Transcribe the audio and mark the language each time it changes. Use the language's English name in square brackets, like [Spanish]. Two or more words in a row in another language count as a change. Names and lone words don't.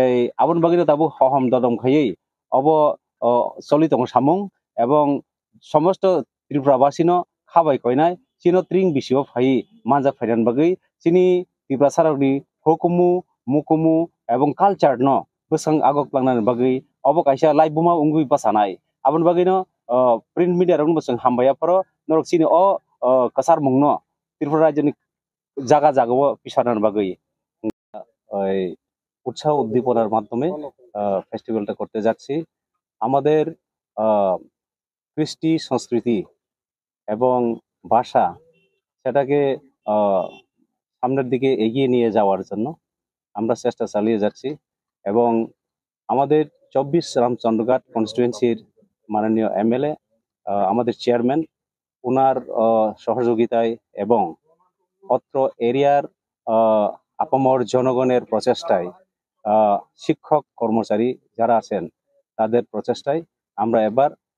[Kok Borok] आबन बागै दाबो हहम ददम खायै अबो सलि दङ सामुं एवं समस्त त्रिपुराबासिनो खाबाय कयनाय चिनो ट्रिं बिसिओ फाइ मानजा फायनान बागै चिनि त्रिपुरा सारावनि हुकुमु मुकुमु एवं कालचार न बसं आगक लांनान बागै अबो कायसा लाइबुमा उंगुइ बासानाय आबन बागैनो [English] print media [Kok Borok] रंग बसं हामबाया पर नरक चिनि कसार मुंनो त्रिपुरा राज्यनि जागा जागाओ पिसारनान बागै [Bangla] উৎসাহ উদ্দীপনার মাধ্যমে फेस्टिवलটা করতে যাচ্ছি আমাদের কৃষ্টি সংস্কৃতি এবং ভাষা সেটাকে সামনের দিকে এগিয়ে নিয়ে যাওয়ার জন্য আমরা চেষ্টা চালিয়ে যাচ্ছি এবং আমাদের 24 রামচন্দ্রঘাট কনস্টিটুয়েন্সির মাননীয় এমএলএ আমাদের চেয়ারম্যান ওনার সহযোগিতায় এবং অত্র এরিয়ার আপামর জনগণের প্রচেষ্টায় শিক্ষক কর্মচারী যারা আছেন তাদের প্রচেষ্টায় আমরা এবার